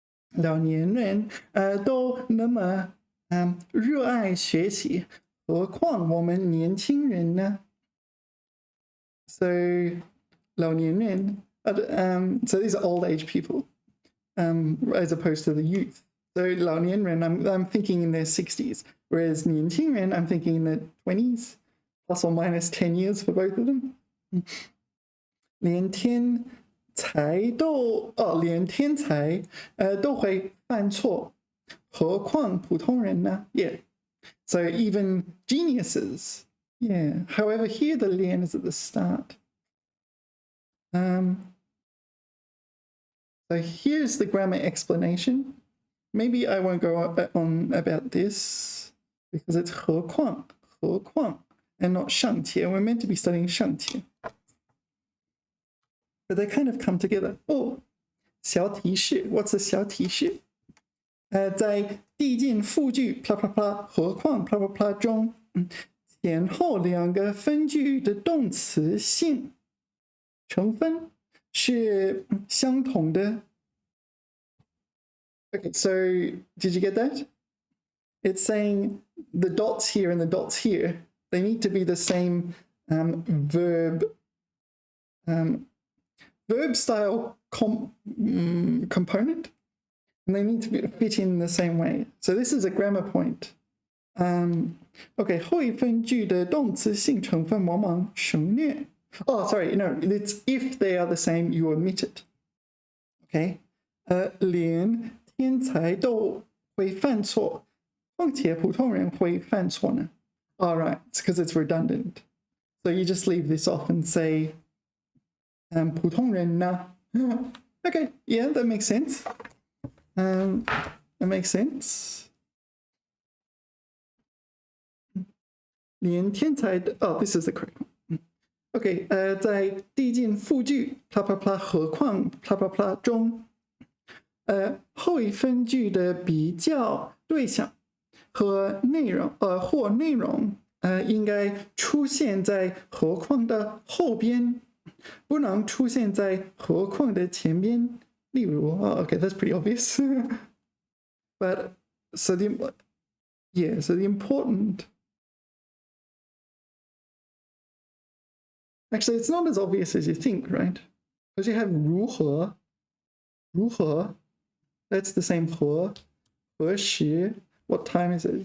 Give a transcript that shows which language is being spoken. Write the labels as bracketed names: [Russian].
[Chinese] 老年人都那么热爱学习，何况我们年轻人呢？ [English] So 老年人 so these are old age people as opposed to the youth. So 老年人 I'm thinking in their 60s, whereas 年轻人 I'm thinking in their 20s, plus or minus 10 years for both of them. [Chinese] 连天才都连天才都会犯错，何况普通人呢?Yeah. [English] So even geniuses. Yeah. However, here the lian is at the start. So here's the grammar explanation. Maybe I won't go on about this because it's 何况 and not 尚且. We're meant to be studying 尚且. but they kind of come together. Oh, 小提示 what's a 小提示？ [Chinese] 在递进复句 blah blah blah 何况 blah blah blah 中，前后两个分句的动词性成分是相同的。 [English] Okay, so did you get that? It's saying the dots here and the dots here, they need to be the same verb style component, and they need to fit in the same way. So this is a grammar point. [Chinese] Okay, 后一分句的动词性成分往往省略。 [English] Oh, sorry, no, it's if they are the same, you omit it. [Chinese] Okay, 连天才都会犯错，况且普通人会犯错呢？ [English] All right, it's because it's redundant. So you just leave this off and say [Chinese] 普通人呢？ [English] Okay, yeah, that makes sense. That makes sense. [Chinese] 连天才的 [English] Oh, this is the correct one. [Chinese] Okay, 在递进复句 blah blah blah 何况 blah blah blah 中，后一分句的比较对象和内容或内容应该出现在何况的后边，不能出现在何况的前边。 [English] 例如okay, that's pretty obvious. But so the important. Actually, it's not as obvious as you think, right? Because you have 如何 that's the same 何时 what time is it?